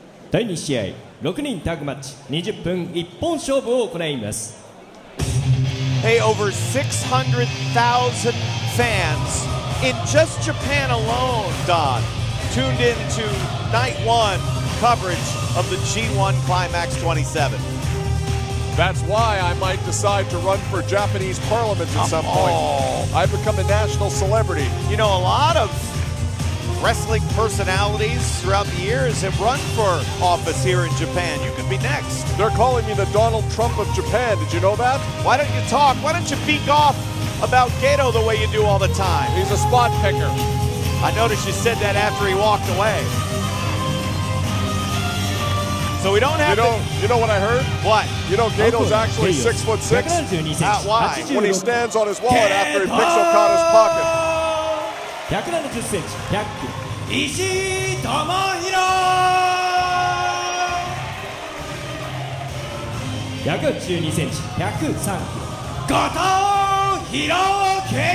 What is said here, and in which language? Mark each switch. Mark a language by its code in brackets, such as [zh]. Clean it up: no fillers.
[ja] 第2試合6人タッグマッチ20分一本勝負を行います。 [en] Hey, over 600,000 fans in just Japan alone, Don, tuned in to night one coverage of the G1 Climax 27. That's why I might decide to run for Japanese parliament at some point. I've become a national celebrity. You know, a lot of wrestling personalities throughout the years have run for office here in Japan. You could be next. They're calling me the Donald Trump of Japan. Did you know that? Why don't you talk? Why don't you beak off about Gato the way you do all the time? He's a spot picker. I noticed you said that after he walked away. So we don't have You know what I heard? What? You know Gato's actually 6'6". Why? When he stands on his wallet after he picks Okada's pocket. [ja] 170センチ100キロ石井智弘182センチ103キロ後藤弘樹